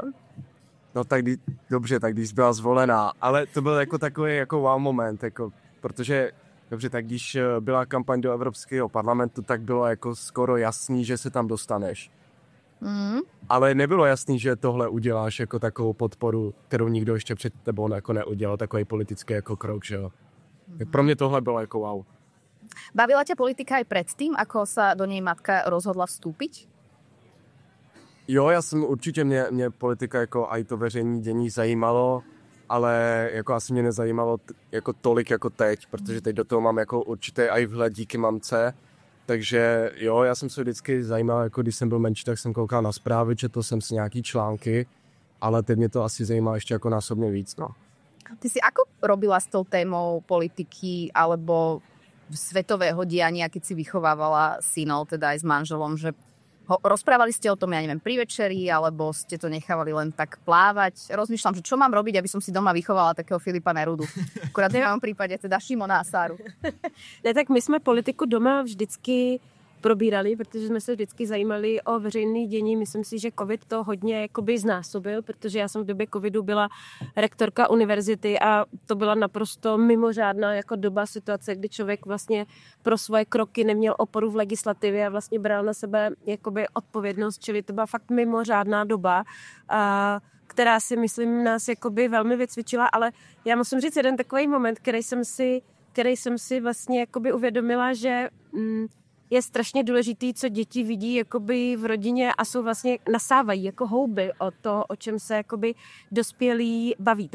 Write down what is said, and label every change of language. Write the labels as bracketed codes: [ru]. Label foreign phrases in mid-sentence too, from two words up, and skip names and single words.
[cs] No tak dobře, tak když byla zvolená, ale to byl jako takový jako [en] wow moment, [cs] jako, protože dobře, tak když byla kampaň do Evropského parlamentu, tak bylo jako skoro jasný, že se tam dostaneš. Ale nebylo jasný, že tohle uděláš jako takovou podporu, kterou nikdo ještě před tebou jako neudělal, takový politický jako krok, že jo. Tak pro mě tohle bylo jako wow. [sk] Bavila ťa politika aj predtým, ako sa do nej matka rozhodla vstúpiť? [cs] Jo, já jsem určitě, mě politika jako i to veřejné dění zajímalo, ale jako asi mě nezajímalo jako tolik jako teď, protože teď do toho mám jako určitý i vhled díky mamce, takže jo, já jsem se vždycky zajímal, jako když jsem byl menší, tak jsem koukal na zprávy, četl jsem si nějaký články, ale teď mě to asi zajímá ještě jako násobně víc, no. [sk] Ty si ako robila s tou témou politiky alebo svetového diania, keď si vychovávala synov, teda aj s manželom, že rozprávali ste o tom, ja neviem, pri večeri, alebo ste to nechávali len tak plávať? Rozmýšľam, že čo mám robiť, aby som si doma vychovala takého Filipa Nerudu. Akurát v mém prípade teda Šimona a Sáru. [cs] Ne, tak my jsme politiku doma vždycky probírali, protože jsme se vždycky zajímali o veřejné dění. Myslím si, že covid to hodně jakoby znásobil, protože já jsem v době covidu byla rektorka univerzity a to byla naprosto mimořádná jako doba, situace, kdy člověk vlastně pro svoje kroky neměl oporu v legislativě a vlastně bral na sebe jakoby odpovědnost, čili to byla fakt mimořádná doba, která si myslím nás jakoby velmi vycvičila, ale já musím říct jeden takový moment, který jsem si vlastně jakoby uvědomila, že je strašně důležitý, co děti vidí jakoby v rodině a jsou vlastně nasávají jako houby o to, o čem se jakoby dospělí baví.